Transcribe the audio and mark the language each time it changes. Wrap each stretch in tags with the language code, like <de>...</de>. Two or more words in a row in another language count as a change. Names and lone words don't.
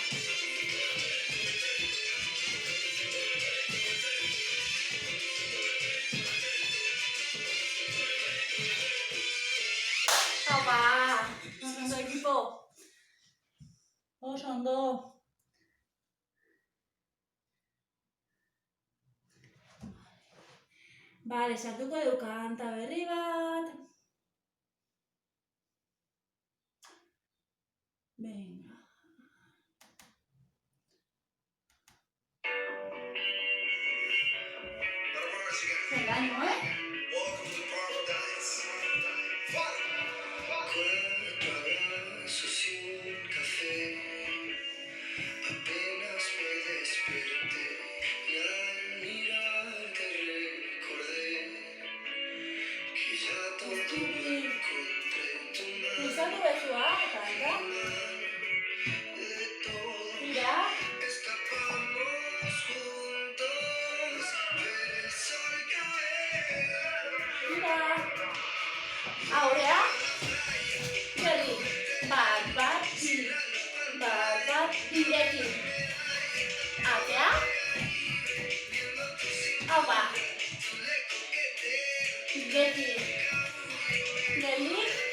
<eu>Aupa. Oso ondo, ekipo. Oso ondo. Bale, sartuko dugu kanta berri bat.</eu> <es>Venga. Venga, ánimo, Apenas me desperté y al mirarte recordé que ya todo lo encontré en tu mano.</es> <eu>Luzatu bezua, kanta.</eu> <es>De todo</es> <eu>Tira.</eu> <es>escapamos juntos, ver el sol caer.</es> <eu>Tira. Aurrea. Geldi. Bat, bat, bi. Bat, bat, birekin. Atea. Aupa. Beti. Geldi.</eu>